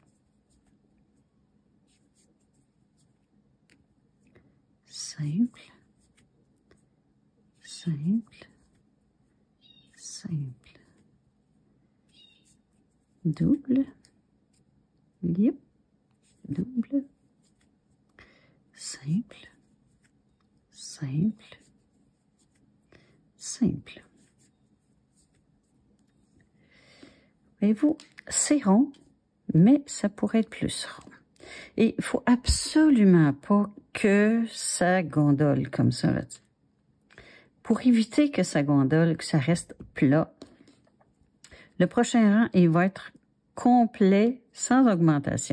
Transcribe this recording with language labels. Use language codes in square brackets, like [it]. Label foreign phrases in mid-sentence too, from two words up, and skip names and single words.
[fr] simple, simple, simple, double, yep, double, simple, simple, simple. Voyez-vous, c'est rond, mais ça pourrait être plus rond. Et il faut absolument pas que ça gondole comme ça, là. Pour éviter que ça gondole, que ça reste plat, le prochain rang, il va être complet, sans augmentation.